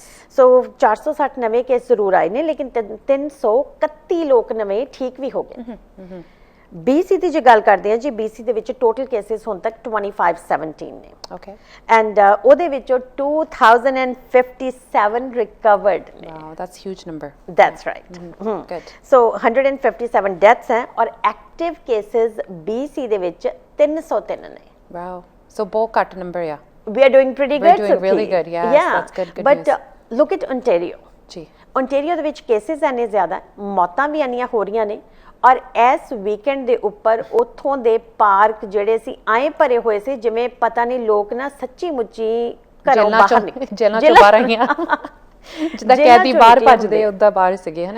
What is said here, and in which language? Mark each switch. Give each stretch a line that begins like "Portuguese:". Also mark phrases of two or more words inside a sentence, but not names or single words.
Punjabi: ਸੋ 460 ਨਵੇਂ ਕੇਸ ਜ਼ਰੂਰ ਆਏ ਨੇ, ਲੇਕਿਨ 331 ਲੋਕ ਨਵੇਂ ਠੀਕ ਵੀ ਹੋ ਗਏ। BC ਦੀ ਜੇ ਗੱਲ ਕਰਦੇ ਹਾਂ ਜੀ, BC ਦੇ ਵਿੱਚ ਟੋਟਲ ਕੇਸਿਸ ਹੁਣ ਤੱਕ 2517 ਨੇ। ਓਕੇ। ਐਂਡ ਉਹਦੇ ਵਿੱਚੋਂ 2057 ਰਿਕਵਰਡ ਨੇ।
English: wow, that's huge number. That's right. Good. So 157 deaths
Hindi: हैं और
English: active cases
Punjabi: BC ਦੇ ਵਿੱਚ 303 ਨੇ। ਵਾਓ, ਸੋ ਬਹੁਤ ਘੱਟ ਨੰਬਰ ਆ।
English: We are doing pretty We're good. doing really Sukhti. good, yes, Yeah. that's good But news. Look at Ontario.
Punjabi: ਜੀ। Ontario ਦੇ ਵਿੱਚ ਕੇਸਿਸ ਇੰਨੇ ਜ਼ਿਆਦਾ, ਮੌਤਾਂ ਵੀ ਇੰਨੀਆਂ ਹੋ ਰਹੀਆਂ ਨੇ। ਔਰ ਇਸ ਵੀਕਐਂਡ ਦੇ ਉੱਪਰ ਉੱਥੋਂ ਦੇ ਪਾਰਕ ਜਿਹੜੇ ਸੀ ਐਂ ਭਰੇ ਹੋਏ ਸੀ ਜਿਵੇਂ ਪਤਾ ਨਹੀਂ ਲੋਕ ਨਾ ਸੱਚੀ ਮੁੱਚੀ ਘਰੋਂ ਬਾਹਰ ਨਿਕਲੇ, ਜੇਲਾਂ ਚੋਂ ਬਾਹਰ ਆਈਆਂ। ਜਿੱਦਾਂ ਕੈਦੀ ਬਾਹਰ ਭੱਜਦੇ ਉਦਾਂ ਬਾਹਰ ਸੀਗੇ, ਹਨਾ।